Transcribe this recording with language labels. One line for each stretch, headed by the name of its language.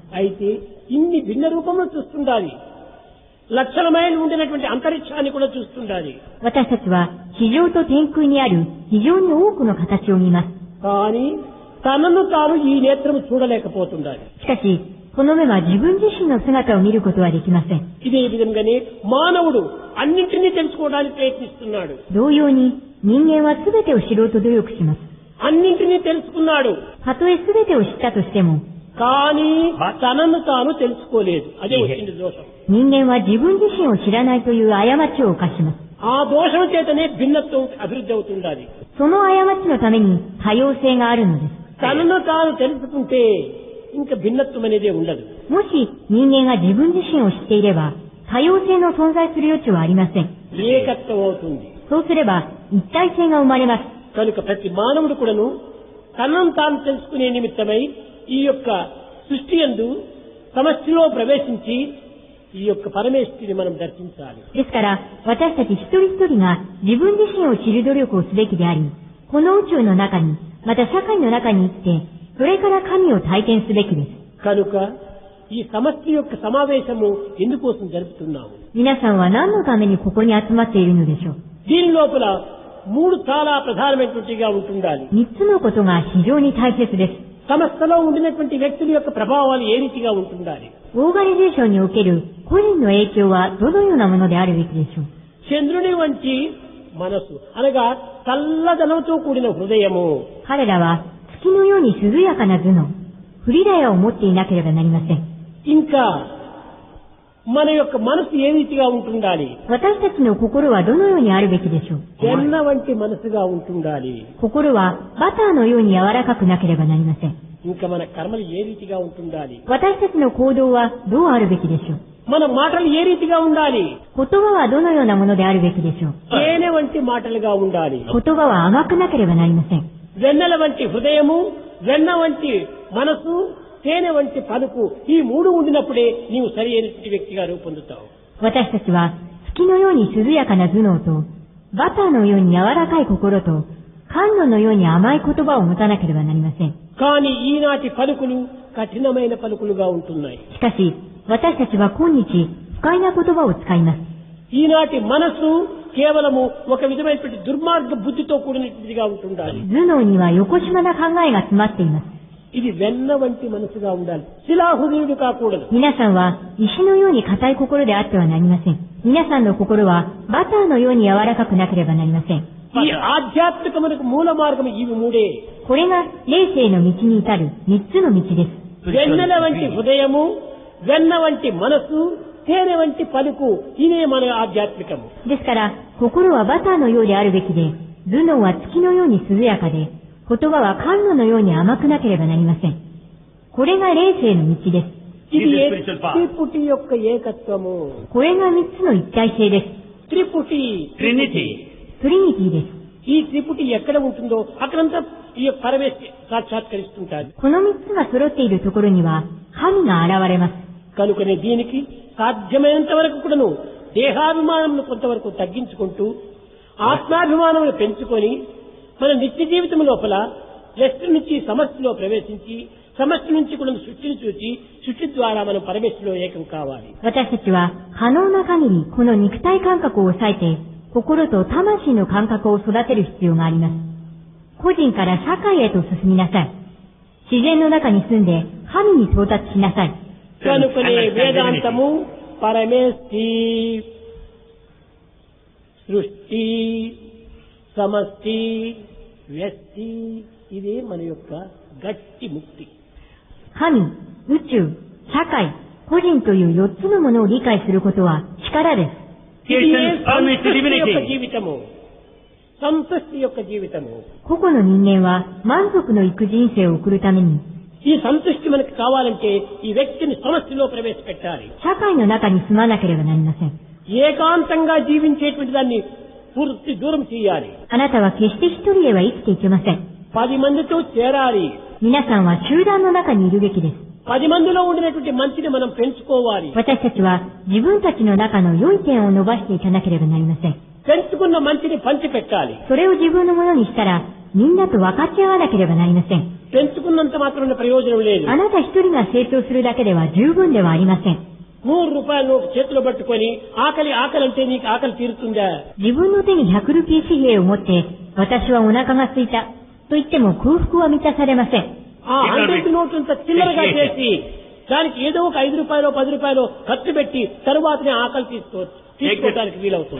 Telugu: అయితే ఇన్ని భిన్న రూపంలో చూస్తుండాలి. లక్షల మైళ్ళు ఉండినటువంటి అంతరిక్షాన్ని కూడా చూస్తుండాలి.
Japanese: 私たちは地上と天空にある非常に多くの形を見ます。
Telugu: కానీ తనను తాను ఈ నేత్రము చూడలేకపోతుండాలి.
Japanese: しかし、この目は自分自身の姿を見ることはできません。
Telugu: ఇదే విధంగానే మానవుడు అన్నింటినీ తెలుసుకోవడానికి ప్రయత్నిస్తున్నాడు.
Japanese: 同様に、人間は全てを知ろうと努力します。
Telugu: అన్నింటినీ తెలుసుకున్నాడు.
Japanese: たとえ全てを知ったとしても、
Telugu: కానీ తనను తాను తెలుసుకోలేదు. అదే వచ్చింది దోషం.
Japanese: 人間は自分自身を知らないという過ちを犯します。
Telugu: ఆ దోషం చేతనే భిన్నత్వం అభివృద్ధి అవుతుండాలి.
Japanese: その過ちのために多様性があるのです。
Telugu: తనను తాను తెలుసుకుంటే ఇంకా భిన్నత్వం అనేదే ఉండదు.
Japanese: もし人間が自分自身を知っていれば、多様性の存在する余地はありません。
Telugu: ఏకత్వం అవుతుంది.
Japanese: そうすれば一体性が生まれます。
Telugu: కనుక ప్రతి మానవుడు కూడాను తనను తాను తెలుసుకునే నిమిత్తమై ఈ యొక్క సృష్టి యందు సమష్టిలో ప్రవేశించి ఈ యొక్క పరమేశ్వరుని మనం దర్శించాలి.
Japanese: ですから、私たち一人一人が自分自身を知る努力をすべきであり、この宇宙の中に、また社会の中に生きて、それから神を体験すべきです。
Telugu: కనుక ఈ సమష్టి యొక్క సమావేశము ఎందుకోసం జరుపుతున్నాము?
Japanese: 皆さんは何のためにここに集まっているのでしょう。
Telugu: దీని లోపల మూడు చాలా ప్రధానమైనటువంటిగా ఉంటుండాలి.
Japanese: 3つのことが非常に大切です。
Telugu: సంస్థలో ఉండినటువంటి వ్యక్తుల యొక్క ప్రభావాలు ఏ రీతిగా ఉంటుండాలి?
Japanese: オーガニゼーションにおける個人の影響はどのようなものであるべきでしょう。
Telugu: చంద్రుని వంటి మనసు అనగా చల్లదనంతో కూడిన హృదయము.
Japanese: 彼らは月のように涼やかな頭脳、フリダヤを持っていなければなりません。
Telugu: ఇంకా మన యొక్క మనసు ఏ రీతిగా ఉంటుండాలి?
Japanese: 私たちの心はどのようにあるべきでしょう。
Telugu: వెన్న వంటి మనసుగా ఉంటుండాలి.
Japanese: 心はバターのように柔らかくなければなりません。
Telugu: ఇంకా మన కర్మలు ఏ రీతిగా ఉంటుండాలి?
Japanese: 私たちの行動はどうあるべきでしょう。
Telugu: మన మాటలు ఏ రీతిగా ఉండాలి?
Japanese: 言葉はどのようなものであるべきでしょう。
Telugu: తేనె వంటి మాటలుగా ఉండాలి.
Japanese: 言葉は甘くなければなりません。
Telugu: వెన్నెల వంటి హృదయము, వెన్న వంటి మనసు, తేనె వంటి పలుకు ఈ మూడు ఉండినప్పుడే నీవు సరి అయినటువంటి వ్యక్తిగా రూపొందుతావు.
Japanese: 私たちは月のように涼やかな頭脳と、バターのように柔らかい心と、甘露のように甘い言葉を持たなければなりません。
Telugu: కానీ ఈనాటి పలుకులు కఠినమైన పలుకులుగా ఉంటున్నాయి.
Japanese: しかし、私たちは今日、不快な言葉を使います。
Telugu: ఈనాటి మనసు కేవలము ఒక విధమైనటువంటి దుర్మార్గ బుద్ధితో కూడినటువంటిదిగా ఉంటుండాలి.
Japanese: 頭脳には横島な考えが詰まっています。
Telugu: ఇది వెన్న వంటి మనసుగా ఉండాలి. శిలాహృదయుడు కాకూడదు.
Japanese: 皆さんは石のように硬い心であってはなりません。皆さんの心はバターのように柔らかくなければなりません。
Telugu: ఈ ఆధ్యాత్మికమునకు మూల మార్గం ఇవి మూడే.
Japanese: これが霊性の道に至る3つの道です。
Telugu: వెన్నెల వంటి హృదయము, వెన్న వంటి మనసు, తేనె వంటి పలుకు ఇదే మన ఆధ్యాత్మికము.
Japanese: ですから、心はバターのようであるべきで、頭脳は月のように涼やかで、言葉は甘露のように甘くなければなりません。これが霊性の道です。
Telugu: ఇది త్రిపుటి యొక్క ఏకత్వము.
Japanese: これが3つの一体性です。
Telugu: త్రిపుటి,
Japanese: トリニティです。
Telugu: ఈ త్రిపుటి ఎక్కడ ఉంటుందో అక్కడంతా ఈ యొక్క పరమేశ్వరి సాక్షాత్కరిస్తుంటారు.
Japanese: この3つが揃っているところには、神が現れます。
Telugu: కనుకనే దీనికి సాధ్యమైనంత వరకు కూడాను దేహాభిమానం కొంతవరకు తగ్గించుకుంటూ ఆత్మాభిమానం పెంచుకొని మన నిత్య జీవితం లోపల వ్యక్తి నుంచి సమష్టిలో ప్రవేశించి సమష్టి నుంచి కూడా సృష్టిని చూచి సృష్టి ద్వారా మనం పరమేశ్వరులో ఏకం కావాలి.
Japanese: 私たちは可能な限りこの肉体感覚を抑えて心と魂の感覚を育てる必要があります。個人から社会へと進みなさい。自然の中に住んで神に到達しなさい。
Telugu: కనుకనే వేదాంతము పరమేశ్వరి సృష్టి సమష్టి వ్యక్తి ఇదే మన యొక్క గట్టి ముక్తి.
Japanese: 神、宇宙、社会、個人という4つのものを理解することは力です。
Telugu: ఇది సంతృష్టి యొక్క జీవితము. సంతృష్టి యొక్క జీవితము.
Japanese: 個々の人間は満足のいく人生を送るために、
Telugu: ఈ సంతృష్టి మనకు కావాలంటే ఈ వ్యక్తిని సమష్టిలో ప్రవేశపెట్టాలి.
Japanese: 社会の中に住まなければなりません。
Telugu: ఏకాంతంగా జీవించేటువంటి దాన్ని పూర్తి దూరం చేయాలి.
Japanese: あなたは決して一人では生きていけません。
Telugu: 10 మందితో చేరాలి.
Japanese: 皆さんは集団の中にいるべきです。
Telugu: 10 మందిలో ఉండినటువంటి మంచిని మనం పెంచుకోవాలి.
Japanese: 私たちは自分たちの中の良い点を伸ばしていかなければなりません。
Telugu: పెంచుకున్న మంచిని పంచిపెట్టాలి.
Japanese: それを自分のものにしたら、みんなと分かち合わなければなりません。
Telugu: పెంచుకున్నంత మాత్రమే ప్రయోజనం లేదు.
Japanese: あなた一人が成長するだけでは十分ではありません。
Telugu: 100 రూపాయల నోటు చేతిలో పట్టుకొని ఆకలి అంటే నీకు ఆకలి తీరుతుందా?
Japanese: 自分の手に100ルピー紙幣を持って、私はお腹が空いたと言っても空腹は満たされません。
Telugu: ఆ 100 నోటు అంతా చిల్లరగా చేసి దానికి ఏదో ఒక 5 రూపాయలు 10 రూపాయలు ఖర్చు పెట్టి తరువాతనే ఆకలి తీసుకోవడానికి వీలవుతుంది.